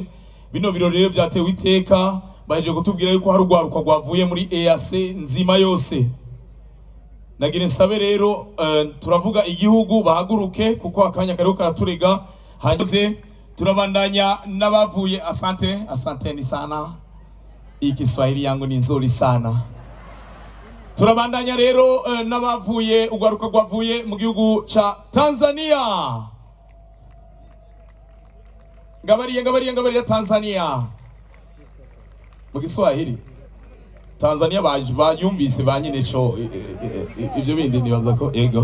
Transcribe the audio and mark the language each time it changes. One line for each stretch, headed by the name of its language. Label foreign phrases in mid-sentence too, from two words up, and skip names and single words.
Rundi: Bino birori rero byatewe iteka, baheje kutubwira yuko hari ugwaruka gwavuye muri EAC nzima yose. Nagire nsabe rero turavuga igihugu bahaguruke kuko akanya kariho karaturega. Hanyuze turabandanya n'abavuye.
Swahili: Asante ni sana, Kiswahili yangu ni nzuri sana.
Rundi: Turabandanya rero n'abavuye ugwaruka gwavuye mu gihugu ca Tanzania. Ngabariya Tanzania mu Kiswahili. Tanzania bayumvise banyine co ibyo bindi nibaza ko ego.